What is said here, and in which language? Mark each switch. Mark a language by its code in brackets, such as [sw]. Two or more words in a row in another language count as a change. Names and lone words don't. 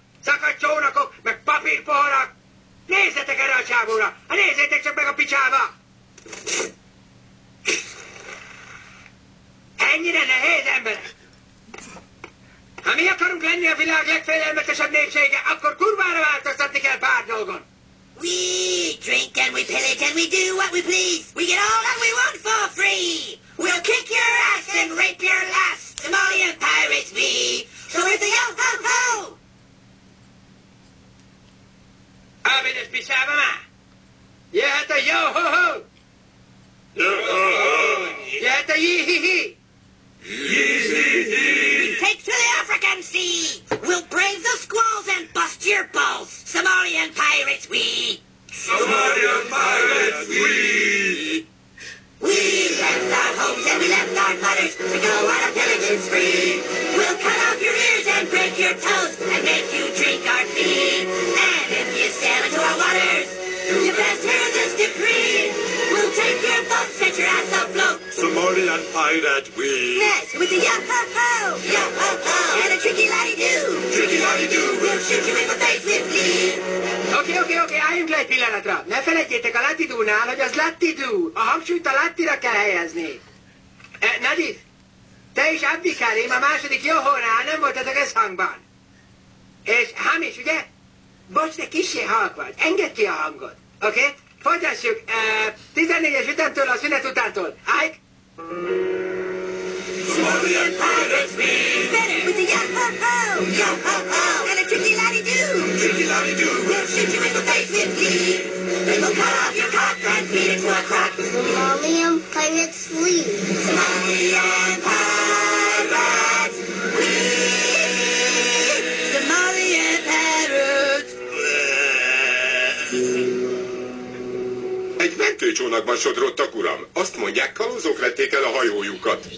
[hu] Szakadt csónakok, meg papírpoharak! Nézzetek erre a csávóra! Hát nézzétek csak meg a picsába! Ennyire nehéz, emberek! Ha mi akarunk lenni a világ legfélelmetesebb népsége, akkor kurvára változtatni kell pár dolgon! [en] We drink and we pillage and we do what we please. We get all that we want for free. We'll kick your ass and rape your lass. Somalian pirates we. So it's a yo-ho-ho! [hu] Ábédes picsába már! Jöhet a yo-ho-ho! Yo-ho-ho! Jöhet a yi-hi-hi! [en] Take to the African Sea! We'll brave the squalls and bust your balls! Somalian pirates we! Somalian pirates we! We left our homes and we left our mothers to go on a pillaging spree. We'll cut off your ears and break your toes and make you drink our pee. And if you sail into our waters, you best hear this decree. We'll take your boat, set your ass afloat. Somalian pirate we! Yes, with a yo-ho-ho, yo-ho-ho, and a tricky laddie-doo. Tricky laddie-doo. We'll shoot you in the face with glee. [hu] Oké, álljunk le egy pillanatra. Ne felejtjétek a latidúnál, hogy az latidú. A hangsúlyt a lattira kell helyezni. Nadif, te is Abdikarim a második Johónál nem voltatok összhangban. És Hamis, ugye? Bocs, de kissé halk vagy. Engedd ki a hangot. Oké? Folytassuk. 14-es ütemtől a szünet utántól. Ike? [en] Somalian pirates we! Better with a yo-ho-ho, yo-ho-ho, and a tricky laddie-doo. Tricky laddie-doo. We'll shoot you in the face with glee. Then we'll cut off your cock and feed it to a croc. Somalian pirates we. Somalian pirates we. Somalian pirates. [hu] Egy mentőcsónakban sodródtak, uram. Azt mondják, kalózok vették el a hajójukat.